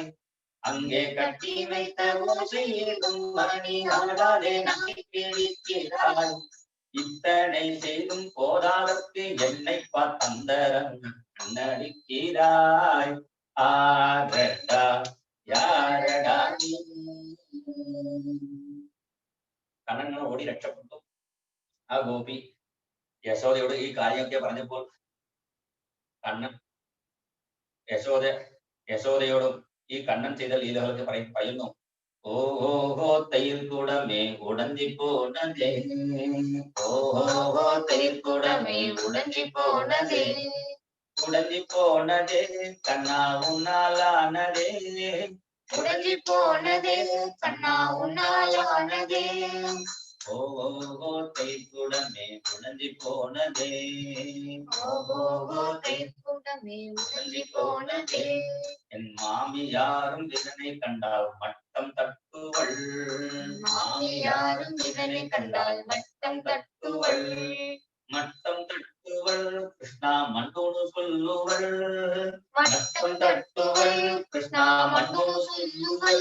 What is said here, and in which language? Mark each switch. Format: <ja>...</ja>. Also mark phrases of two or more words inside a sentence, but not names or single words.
<ta>அங்கே கட்டி வைத்த ஓசையிடும் மணி ஆடாதே நாக்கை பிடிக்கிறாய். இத்தனை செய்தும் போதாதற்கு என்னை பார்த்தந்தரங்க நடிக்கிறாய். ஆரடா யாரடா நீ.</ta> <ml>കണ്ണൻ ഓടി രക്ഷപ്പെട്ടു. ആ ഗോപി യശോദയോട് ഈ കാര്യമൊക്കെ പറഞ്ഞപ്പോൾ കണ്ണൻ യശോദയോടും ഈ കണ്ണൻ ചെയ്ത ലീലകളൊക്കെ പറയുന്നു.</ml> <ta>ஓஹோ தைல் குடமே உடஞ்சி போனதே, ஓஹோ தைல் குடமே உடஞ்சி போனதே, உடஞ்சி போனதே கண்ணா உன்னாலானதே, உடஞ்சி போனதே கண்ணா உன்னாலானதே. ஓஹோ கைக்குடமே உடஞ்சி போனதே, ஓஹோ கைக்குடமே உடஞ்சி போனதே. என் மாமியாரும் இதனை கண்டால் மட்டம் தட்டுவள், மாமியாரும் இதனை கண்டால் மட்டம் தட்டுவள், மட்டம் தட்டுவள் கிருஷ்ணா மண்டோடு சொல்லுவள், மட்டம் தட்டுவள் கிருஷ்ணா மண்டோடு சொல்லுவள்.</ta>